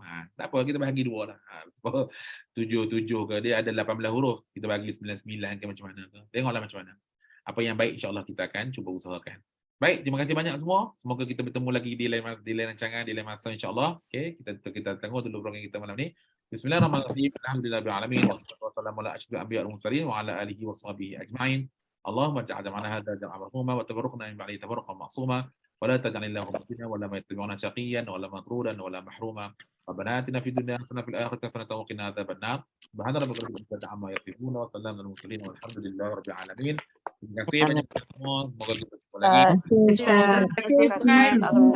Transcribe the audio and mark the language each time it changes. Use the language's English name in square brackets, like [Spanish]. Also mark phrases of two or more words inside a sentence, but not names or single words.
[Malay] Tak apa, kita bagi 2 lah. 7 ke, dia ada 18 huruf. Kita bagi 9 ke macam mana ke. Tengoklah macam mana. Apa yang baik insyaAllah kita akan cuba usahakan. Baik, terima kasih banyak semua. Semoga kita bertemu lagi di lain rancangan, di lain masa insyaAllah. Okay, kita tengok dulu program kita malam ni. [Arabic] بسم الله الرحمن الرحيم الحمد لله الرحمن الرحيم والسلام عليكم ورحمة الله وبركاته. وعلى آله وصحبه أجمعين. اللهم اجعل جمعنا هذا جمعا مرحوما وتفرقنا من بعده تفرقا معصوما ولا تجعل إلا هم فتنة ولا يتبعونا شقيا ولا مطرودا ولا محروما. ربنا آتنا في الدنيا حسنة وفي الآخرة حسنة وقنا عذاب النار. سبحان ربك رب العزة عما يصفون وسلام على المرسلين والحمد لله رب العالمين. [Malay] Terima kasih banyak semua. Semoga kita berjumpa lagi. Terima kasih, Ustaz.